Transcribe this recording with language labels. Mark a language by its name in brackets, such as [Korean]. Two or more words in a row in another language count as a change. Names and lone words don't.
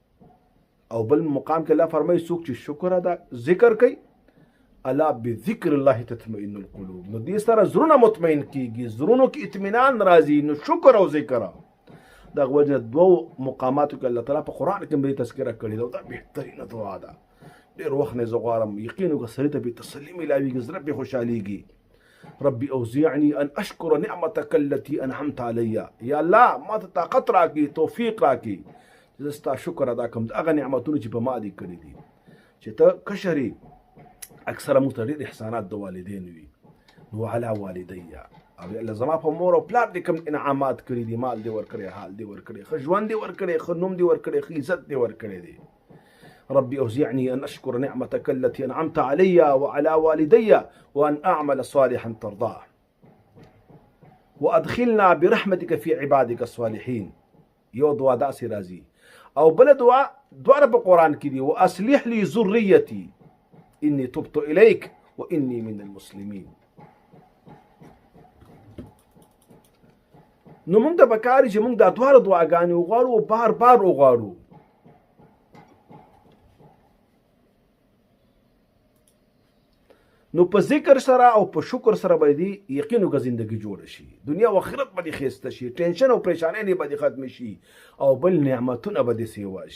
[Pashto] او بل مقام کې الله فرمایي څوک چې شکر ادا ذکر کوي [Arabic] الا بذکر الله تطمئن القلوب، [Pashto] نو دې سره زړونه مطمئن کیږي، زړونو کې اطمینان راځي. نو شکر او ذکر دا وجه دوه مقاماتو کې الله تعالی په قرآن کې به تذکره کړې ده. دا بهترینه دعا ده. ډېر وخت نه زه غواړم یقین وکړه سړي ته به تسلي میلاویږي، زړه پرې خوشحالېږي. [Arabic] ربي اوزعني ان اشکر نعمتك التي انعمت علي، [Pashto] یا الله ما ته طاقت راکړي، توفیق راکړي چې زه ستا شکر ادا کړم د هغه نعمتونو چې په ما دې کړي دي. چې ته کشر یې، اکثره موږ ته ډېر احسانات د والدین وي، نو [Arabic] علی والدی، [Pashto] او الله زما په مور او پلار دې کوم انعامات کړي دي، مال دې ورکړی، حال دې ورکړی، ښه ژوند دې ورکړی، ښه نوم دې ورکړی، ښه عزت دې ورکړی دی. [Arabic] ربي أوزعني أن أشكر نعمتك التي أنعمت علي وعلى والدي وأن أعمل صالحا ترضاه وأدخلنا برحمتك في عبادك الصالحين. [Pashto] يو دعاء داسي رازي او بل دعاء رب القرآن كدي [Arabic] وأصلح لي ذريتي إني تبت إليك وإني من المسلمين. [Pashto] نو موږ ته پکار چې موږ دا دواړه دعاګانې وغواړو او بار بار وغواړو. نو په ذکر سره او په شکر سره باندې یقینو که زندگی جوړ شي، دنیا او آخرت باندې خسته شي، ټینشن او پریشانۍ نه باندې ختم شي او بل نعمتونه باندې سیوا شي.